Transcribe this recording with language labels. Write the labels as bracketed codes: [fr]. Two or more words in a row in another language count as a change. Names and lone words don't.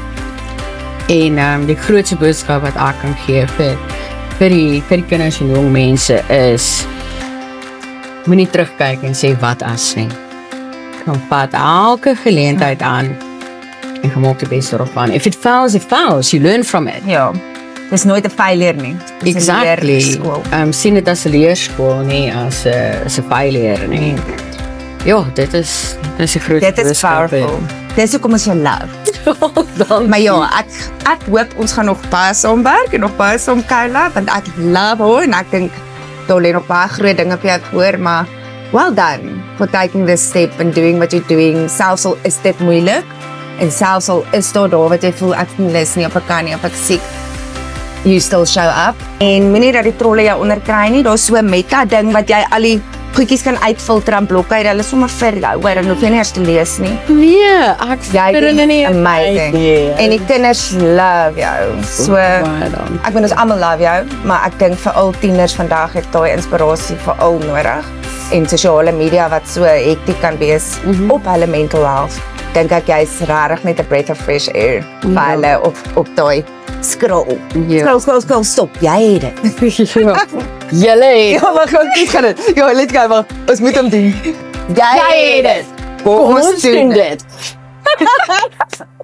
[af] En die grootste boodskap wat ek kan gee vir die kinders en jong mense is, moenie terugkyk en sê wat as nie. Kom vat elke geleentheid aan en gemaak die beste daarvan. [en] If it fails, it fails. You learn from it. [af] Ja. Dis nooit 'n failure nie. Dis 'n [en] Exactly. [af] leerskool. Sien dit as 'n leerskool nie as 'n failure nie. Ja, dit is 'n groot Dit is boodskap. powerful. Dis hoekom ons jou love. Dan Maar ja, ek hoop ons gaan nog baie saamwerk en nog baie saam kuila, want ek love haar en ek dink daar lê nog baie groot dinge op jou gehoor, maar [en] well done for taking this step and doing what you're doing. [af] Selfs al is dit moeilik en selfs al is daar wat jy voel ek is nie op ek kan nie, of ek siek, [en] you still show up. [af] En moenie dat die trolle jou onderkry nie. Daar's so 'n meta ding wat jy al die goedjies kan uitfilter en blokkade. Hulle sommer vir jou, hoor, dan hoef jy nie eers te lees nie. nee, ek Jy vind dit nie amazing. En die kinders love jou. So ek bedoel ons almal love jou, maar ek dink vir al tieners vandag het daai inspirasie vir al nodig. En sosiale media wat so hektiek kan wees op hulle [en] mental health. [af] Dink ek jy's regtig net 'n [en] breath of fresh air [af] vir hulle op daai scroll. Ja. Scroll, stop. Jy het dit. Julle het Ja, maar goed, gaan dit. Ja, [en] let's go, [af] maar ons moet hom doen. Jy het dit. Kom ons doen dit.